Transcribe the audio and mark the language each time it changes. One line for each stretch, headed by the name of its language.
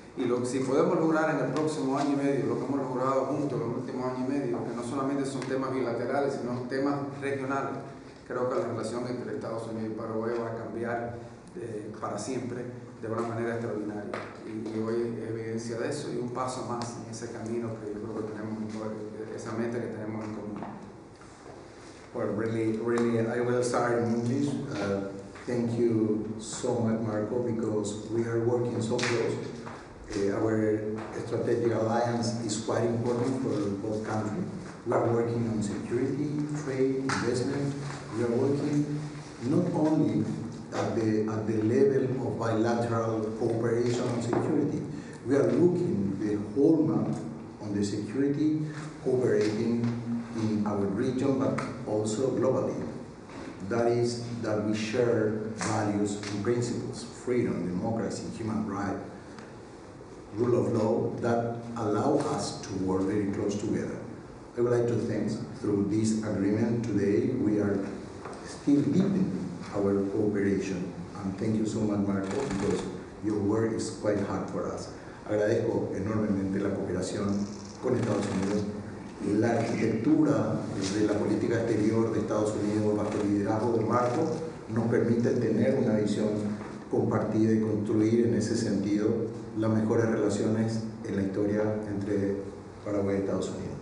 Spanish: Y si podemos lograr en el próximo año y medio lo que hemos logrado juntos en el último año y medio, que no solamente son temas bilaterales, sino temas regionales, creo que la relación entre Estados Unidos y Paraguay va a cambiar para siempre de una manera extraordinaria. Y hoy es evidencia de eso y un paso más en ese camino que yo creo que tenemos, esa meta que tenemos en común.
English: Well, really, I will start in English. Thank you so much, Marco, because we are working so close. Our strategic alliance is quite important for both countries. We are working on security, trade, investment. We are working not only at the level of bilateral cooperation on security. We are looking the whole map on the security, cooperating in our region, but also globally. That is that we share values and principles, freedom, democracy, human rights, rule of law, that allow us to work very close together. I would like to thank, through this agreement today, we are still deepening our cooperation. And thank you so much, Marco, because your work is quite hard for us.
Spanish: Agradezco enormemente la cooperación con Estados Unidos. La arquitectura de la política exterior de Estados Unidos bajo el liderazgo de Marco nos permite tener una visión compartida y construir en ese sentido las mejores relaciones en la historia entre Paraguay y Estados Unidos.